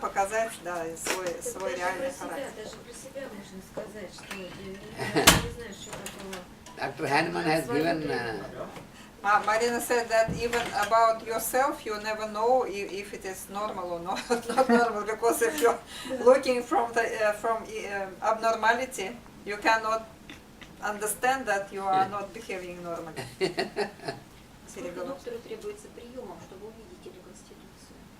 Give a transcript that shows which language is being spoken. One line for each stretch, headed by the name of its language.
Russian: показать, да, свой реальный характер. Даже про себя можно сказать, что я не знаю, что такого.
English: Dr. Hahnemann has given Marina said that even about yourself, you never know if it is normal or not, not normal, because if you're looking from abnormality, you cannot understand that you are not behaving normally.
Russian: Сколько доктору требуется приемов, чтобы увидеть эту конституцию?